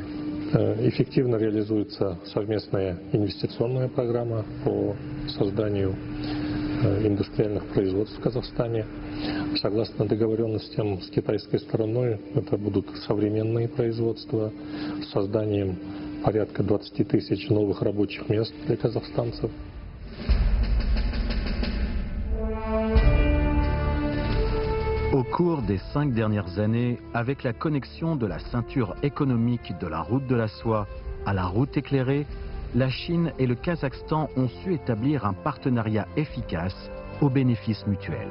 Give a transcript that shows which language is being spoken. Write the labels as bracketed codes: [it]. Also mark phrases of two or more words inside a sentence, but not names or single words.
[ru] Эффективно реализуется совместная инвестиционная программа по созданию индустриальных производств в Казахстане. Согласно договоренностям с китайской стороной, это будут современные производства с созданием порядка 20 тысяч новых рабочих мест для казахстанцев. [fr] Au cours des 5 dernières années, avec la connexion de la ceinture économique de la route de la soie à la route éclairée, la Chine et le Kazakhstan ont su établir un partenariat efficace au bénéfice mutuel.